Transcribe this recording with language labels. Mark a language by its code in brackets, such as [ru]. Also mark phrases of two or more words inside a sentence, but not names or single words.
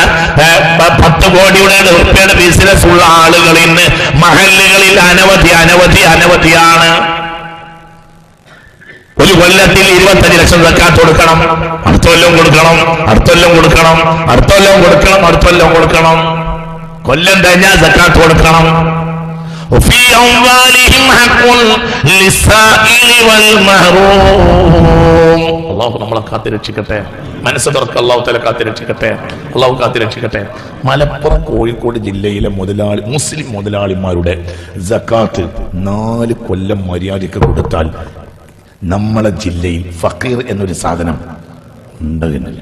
[ml] 10 കോടിയുടെ ഉറുപ്പയുടെ ബിസിനസ് ഉള്ള ആളുകൾ ഇന്ന് മഹല്ലുകളിൽ അനവധിയാണ്. ഒരു കൊല്ലത്തിൽ 25 ലക്ഷം സക്കാത്ത് കൊടുക്കണം, അടുത്തൊല്ലം കൊടുക്കണം. കൊല്ലം കഴിഞ്ഞാൽ സക്കാത്ത് കൊടുക്കണം. [ar] وفي أموالهم حق للسائل والمحروم. [ml] അല്ലാഹു നമ്മളെ കാത്തിരക്ഷിക്കട്ടെ. മനസ്സ് തുറക്ക. അല്ലാഹു തആല കാത്തിരക്ഷിക്കട്ടെ. മലപ്പുറം കോഴിക്കോട് ജില്ലയിലെ മുസ്ലിം മുതലാളിമാരുടെ സക്കാത്ത് 4 കൊല്ലം മര്യാദയ്ക്ക് കൊടുത്താൽ നമ്മളെ ജില്ലയിൽ ഫക്കീർ എന്നൊരു സാധനം ഉണ്ടാകുന്നില്ല.